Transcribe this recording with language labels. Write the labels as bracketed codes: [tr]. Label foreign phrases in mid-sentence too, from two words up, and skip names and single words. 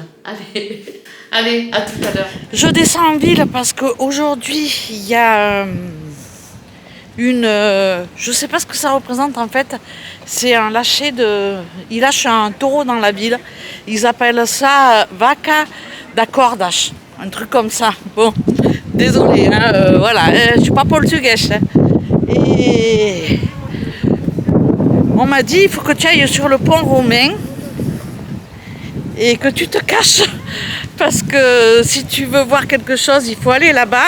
[fr] Allez, allez, à tout à l'heure. Je descends en ville parce qu'aujourd'hui, il y a... je sais pas ce que ça représente en fait, c'est un lâcher ils lâchent un taureau dans la ville, ils appellent ça [pt] vaca da cordas, [fr] un truc comme ça. Bon, désolé, hein, voilà, je suis pas portugaise. Hein. Et on m'a dit, il faut que tu ailles sur le pont romain et que tu te caches, parce que si tu veux voir quelque chose, il faut aller là-bas.